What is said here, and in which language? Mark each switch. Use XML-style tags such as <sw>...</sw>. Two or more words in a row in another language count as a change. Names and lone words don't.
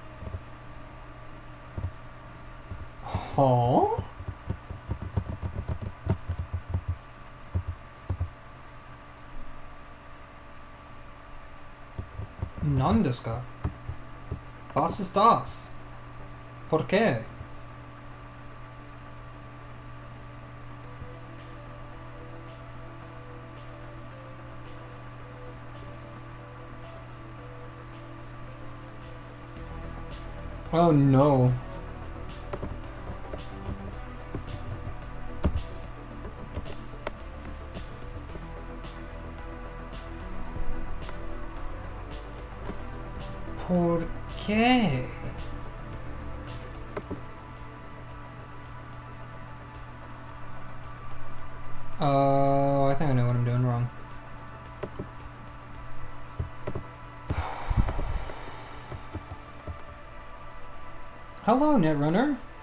<es>Huh? ¿Dónde está?</es> <de>¿Was ist das?</de> <es>¿Por qué?</es> <en>Oh no. ¿Por qué? Oh, I think I know what I'm doing wrong. Hello, Netrunner.</en>